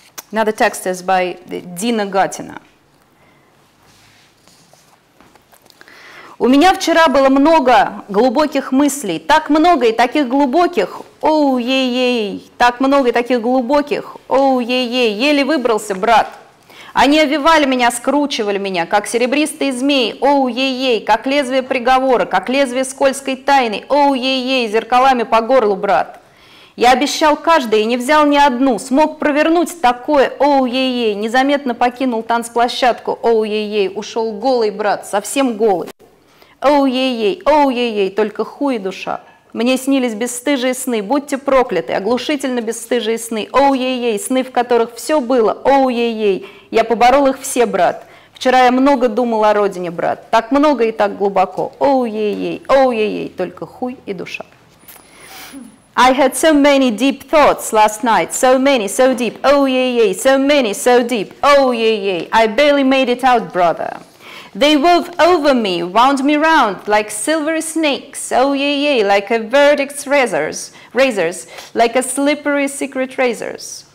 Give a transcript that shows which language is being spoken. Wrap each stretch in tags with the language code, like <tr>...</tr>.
<en>Another text is by Dina Gatina.</en> <ru>У меня вчера было много глубоких мыслей, так много и таких глубоких, оу-ей-ей, так много и таких глубоких, оу-ей-ей, еле выбрался, брат. Они овивали меня, скручивали меня, как серебристые змеи, оу-ей-ей, как лезвие приговора, как лезвие скользкой тайны, оу-ей-ей, зеркалами по горлу, брат. Я обещал каждой и не взял ни одну, смог провернуть такое, оу-ей-ей, незаметно покинул танцплощадку, оу-ей-ей, ушел голый, брат, совсем голый. Оу-ей-ей, только хуй и душа. Мне снились бесстыжие сны, будьте прокляты, оглушительно бесстыжие сны, оу-ей-ей, сны, в которых все было, оу-ей-ей, я поборол их все, брат. Вчера я много думал о родине, брат, так много и так глубоко, оу-ей-ей, только хуй и душа.</ru> <en>I had so many deep thoughts last night, so many, so deep, oh-yay-yay, so many, so deep, oh-yay-yay, I barely made it out, brother. They wove over me, wound me round like silvery snakes, oh-yay-yay, like a verdict's razors, like a slippery secret razors.</en>